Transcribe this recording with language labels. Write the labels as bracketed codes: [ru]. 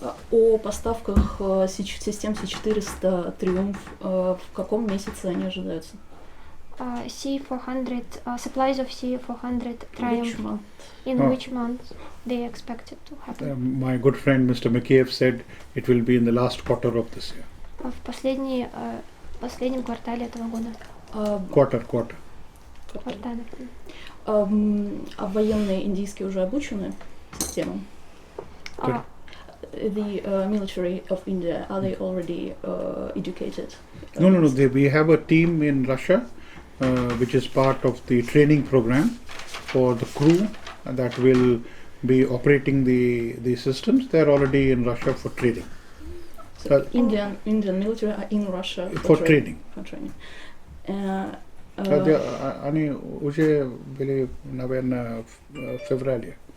[ru] О поставках систем С-400 «Триумф» в каком месяце они ожидаются? [en] C-400, supplies of C-400 Triumph. In which month they expect it to happen? My good friend Mr. McCabe said it will be in the last quarter of this year. [ru] В последнем квартале этого года. [en] Quarter. [ru] Квартале. А военные индийские уже обучены системам? [en] The military of India, are they already educated? No. We have a team in Russia, which is part of the training program for the crew that will be operating the systems. They are already in Russia for training. So Indian military are in Russia for training. For training. [ru] Они уже были, наверное, в феврале.